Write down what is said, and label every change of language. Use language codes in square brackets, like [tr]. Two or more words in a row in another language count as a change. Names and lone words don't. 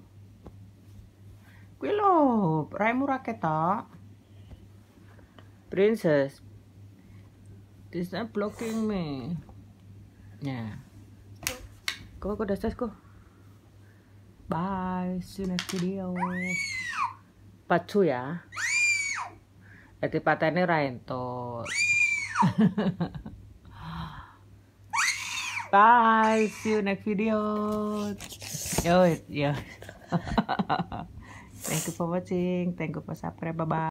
[jv] Kuwi lho, raimu ra ketok. [en] Princess. This is blocking me. [jv] Ya. Kok downstairs kok. [en] Bye, see you next video. [jv] Pacu ya. Jadi patene ra entuk. [en] Bye, see you next video. Yo. Thank you for watching. Thank you for subscribe. Bye bye.